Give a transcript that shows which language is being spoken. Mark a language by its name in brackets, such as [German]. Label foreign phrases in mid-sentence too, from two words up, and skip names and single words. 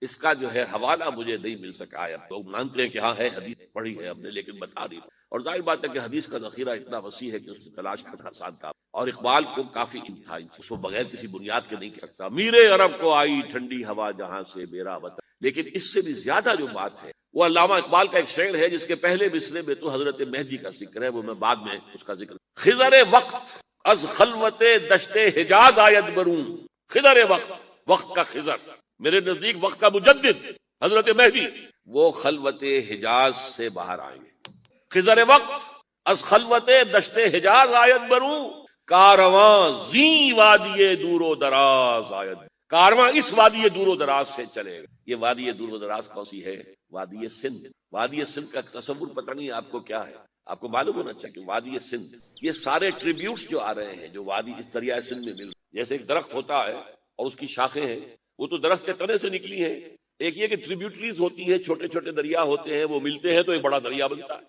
[Urdu] اس کا جو ہے حوالہ مجھے نہیں مل سکا ہے، اب تو مانتے ہیں کہ ہاں ہے، حدیث پڑھی ہے ہم نے، لیکن بتا نہیں، اور ظاہر بات ہے کہ حدیث کا ذخیرہ اتنا وسیع ہے کہ اس کی تلاش کرنا آسان تھا، اور اقبال کو کافی تھا، اس کو بغیر کسی بنیاد کے نہیں کہہ سکتا، میرے عرب کو آئی ٹھنڈی ہوا جہاں سے، میرا وطن۔ لیکن اس سے بھی زیادہ جو بات ہے وہ علامہ اقبال کا ایک شعر ہے، جس کے پہلے مصرعے میں تو حضرت مہدی کا ذکر ہے، وہ میں بعد میں اس کا ذکر، [Persian] خضر وقت از خلوت دشت حجاز آید برون، خضر وقت، [Urdu] وقت کا خضر، میرے نزدیک وقت کا مجدد حضرت مہدی، وہ خلوت حجاز سے باہر آئیں گے۔ [Persian] خضر وقت از خلوت دشت حجاز آید برون، کارواں زی وادی دور و دراز آید، [Urdu] کارواں اس وادی دور و دراز سے چلے گا۔ یہ وادی دور و دراز کون سی ہے؟ وادی سندھ۔ وادی سندھ کا تصور پتہ نہیں آپ کو کیا ہے، آپ کو معلوم ہونا چاہیے کہ وادی سندھ، یہ سارے ٹریبیوٹس جو آ رہے ہیں جو وادی اس دریائے سندھ میں مل، جیسے ایک درخت ہوتا ہے اور اس کی شاخیں ہیں، وہ تو درخت کے تنے سے نکلی ہیں، ایک یہ کہ ٹریبیوٹریز ہوتی ہیں، چھوٹے چھوٹے دریا ہوتے ہیں، وہ ملتے ہیں تو ایک بڑا دریا بنتا ہے۔